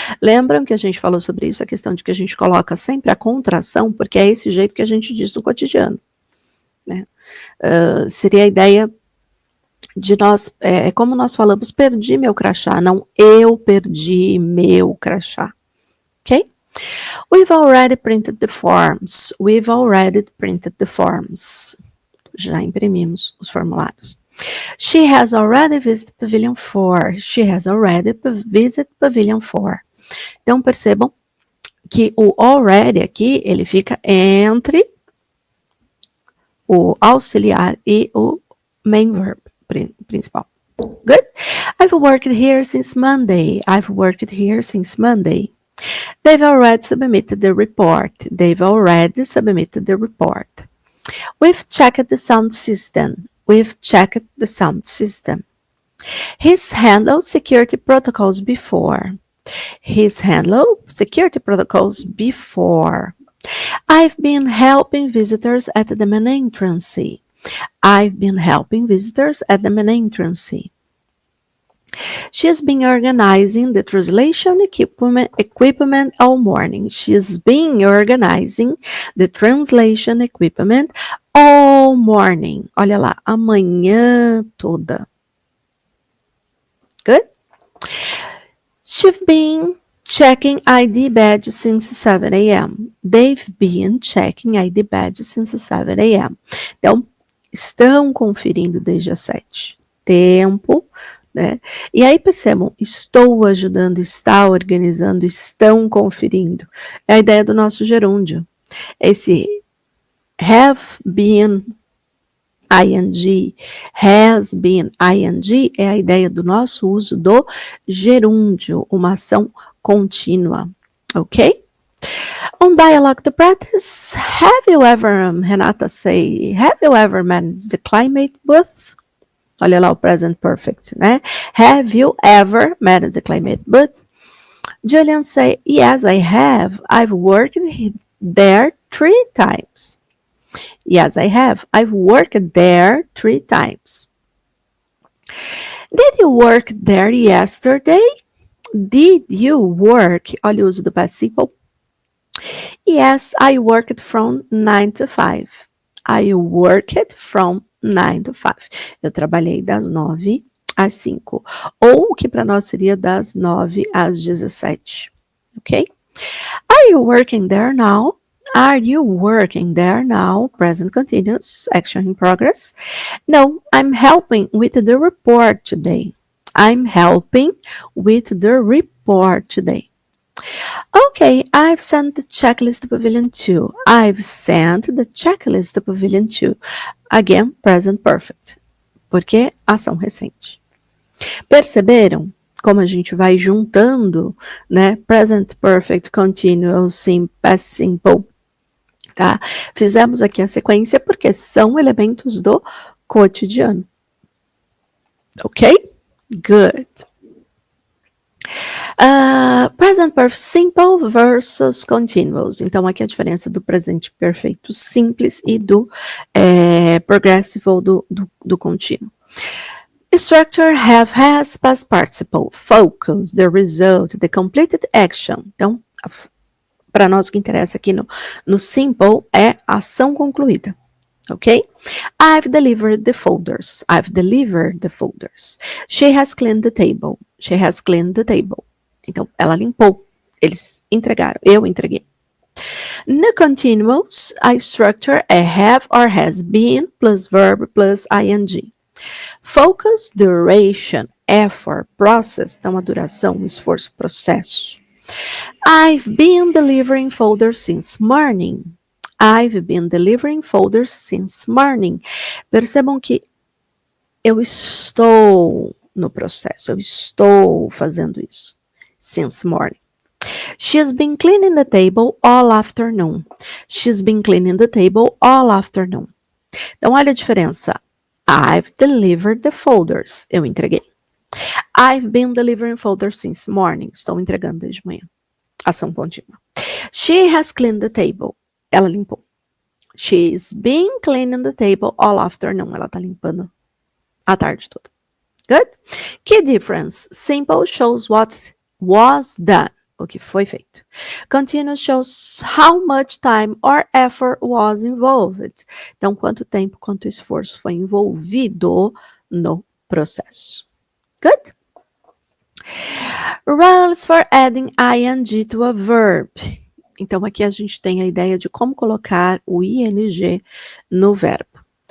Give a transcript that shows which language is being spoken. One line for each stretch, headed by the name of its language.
Portuguese: Lembram que a gente falou sobre isso, a questão de que a gente coloca sempre a contração, porque é esse jeito que a gente diz no cotidiano. Né? Seria a ideia de nós, como nós falamos, perdi meu crachá, não eu perdi meu crachá. Ok?
English: We've already printed the forms. We've already printed the forms.
Portuguese: Já imprimimos os formulários.
English: She has already visited Pavilion 4. She has already visited Pavilion 4.
Portuguese: Então, percebam que o already aqui, ele fica entre o auxiliar e o main verb principal.
English: Good? I've worked here since Monday. I've worked here since Monday. They've already submitted the report. They've already submitted the report. We've checked the sound system. We've checked the sound system. He's handled security protocols before. He's handled security protocols before. I've been helping visitors at the main entrance. I've been helping visitors at the main entrance. She's been organizing the translation equipment all morning. She's been organizing the translation equipment all morning.
Portuguese: Olha lá, a manhã toda.
English: Good? She's been checking ID badge since 7 a.m. They've been checking ID badge since 7 a.m.
Portuguese: Então, estão conferindo desde as 7. Tempo, né? E aí percebam, estou ajudando, está organizando, estão conferindo. É a ideia do nosso gerúndio. Esse have been ing, has been ing é a ideia do nosso uso do gerúndio, uma ação contínua, ok?
English: On dialogue to practice, have you ever, Renata say, have you ever managed the climate booth?
Portuguese: Olha lá o
English: present perfect,
Portuguese: né?
English: Have you ever managed the climate booth? Julian say, yes, I have. I've worked there 3 times. Yes, I have. I've worked there 3 times. Did you work there yesterday? Did you work?
Portuguese: Olha o uso do
English: past simple. Yes, I worked from 9 to 5. I worked from 9 to 5.
Portuguese: Eu trabalhei das 9 às 5. Ou o que para nós seria das 9 às 17. Ok?
English: Are you working there now? Are you working there now? Present continuous, action in progress. No, I'm helping with the report today. I'm helping with the report today. Okay, I've sent the checklist to Pavilion 2. I've sent the checklist to Pavilion 2. Again, present perfect.
Portuguese: Porque ação recente. Perceberam como a gente vai juntando, né?
English: Present perfect, continuous, past simple.
Portuguese: Tá? Fizemos aqui a sequência porque são elementos do cotidiano.
English: Ok? Good. Present perfect simple versus continuous.
Portuguese: Então, aqui a diferença do presente perfeito simples e do progressive ou do contínuo.
English: Structure have, has, past participle, focus, the result, the completed action.
Portuguese: Então, para nós o que interessa aqui no simple é ação concluída. Ok?
English: I've delivered the folders. I've delivered the folders. She has cleaned the table. She has cleaned the table.
Portuguese: Então, ela limpou. Eles entregaram. Eu entreguei. No continuous, a structure é
English: have or has been plus verb plus ing. Focus, duration, effort, process.
Portuguese: Então, a duração, esforço, processo.
English: I've been delivering folders since morning. I've been delivering folders since morning.
Portuguese: Percebam que eu estou no processo, eu estou fazendo isso.
English: Since morning. She's been cleaning the table all afternoon. She's been cleaning the table all afternoon.
Portuguese: Então, olha a diferença.
English: I've delivered the folders.
Portuguese: Eu entreguei.
English: I've been delivering folders since morning.
Portuguese: Estou entregando desde manhã. Ação contínua.
English: She has cleaned the table.
Portuguese: Ela limpou.
English: She's been cleaning the table all afternoon.
Portuguese: Ela está limpando a tarde toda.
English: Good? Key difference. Simple shows what was done.
Portuguese: O que foi feito.
English: Continuous shows how much time or effort was involved.
Portuguese: Então, quanto tempo, quanto esforço foi envolvido no processo.
English: Good? Rules for adding ing to a verb.
Portuguese: Então, aqui a gente tem a ideia de como colocar o ing no verbo.